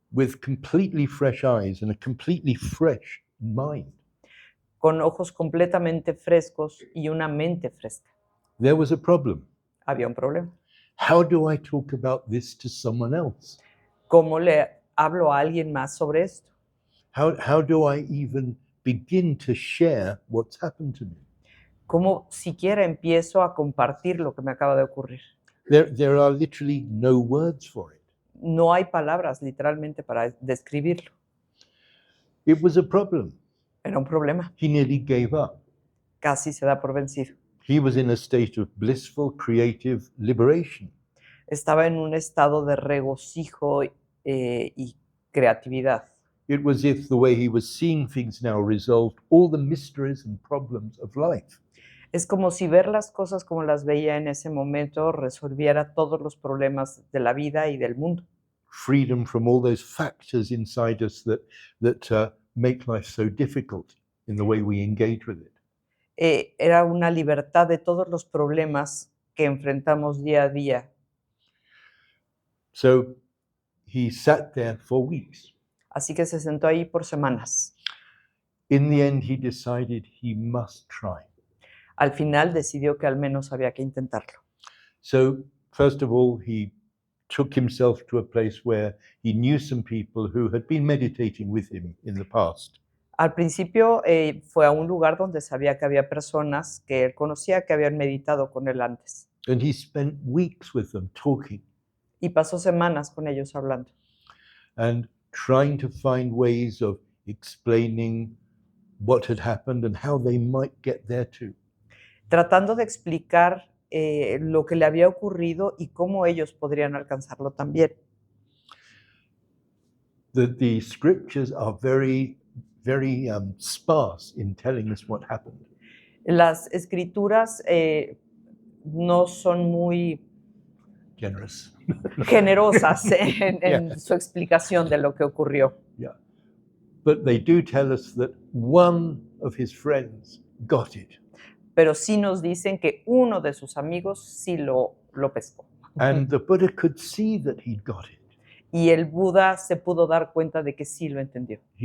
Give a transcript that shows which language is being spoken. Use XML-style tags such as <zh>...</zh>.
<en>With completely fresh eyes and a completely fresh mind.</en> <es>Con ojos completamente frescos y una mente fresca.</es> <en>There was a problem.</en> <es>Había un problema.</es> <en>How do I talk about this to someone else?</en> <es>¿Cómo le hablo a alguien más sobre esto?</es> <en>How do I even begin to share what's happened to me?</en> <es>¿Cómo siquiera empiezo a compartir lo que me acaba de ocurrir?</es> <en>There are literally no words for it.</en> <es>No hay palabras literalmente para describirlo.</es> <en>It was a problem.</en> <es>Era un problema.</es> <en>He nearly gave up.</en> <es>Casi se da por vencido.</es> <en>He was in a state of blissful, creative liberation.</en> <es>Estaba en un estado de regocijo y creatividad.</es> <en>It was as if the way he was seeing things now resolved all the mysteries and problems of life.</en> <es>Es como si ver las cosas como las veía en ese momento resolviera todos los problemas de la vida y del mundo.</es> <en>Freedom from all those factors inside us that make life so difficult in the way we engage with it.</en> <es>Era una libertad de todos los problemas que enfrentamos día a día.</es> <en>So he sat there for weeks.</en> <es>Así que se sentó ahí por semanas.</es> <en>In the end, he decided he must try.</en> <es>Al final decidió que al menos había que intentarlo.</es> <en>So, first of all, he took himself to a place where he knew some people who had been meditating with him in the past.</en> <es>Al principio fue a un lugar donde sabía que había personas que él conocía que habían meditado con él antes.</es> <en>And he spent weeks with them talking</en> <es>Y pasó semanas con ellos hablando.</es> <en>and trying to find ways of explaining what had happened and how they might get there too.</en> <es>Tratando de explicar lo que le había ocurrido y cómo ellos podrían alcanzarlo también.</es> <en>The scriptures are very sparse in telling us what happened.</en> <es>Las escrituras no son muy</es> <en>generous.</en> <es>generosas en su explicación de lo que ocurrió, Yeah.</es> <en>But they do tell us that one of his friends got it.</en> <es>pero sí nos dicen que uno de sus amigos sí lo pescó.</es> <en>And the Buddha could see that he'd got it.</en> <es>Y el Buda se pudo dar cuenta de que sí lo entendió.</es>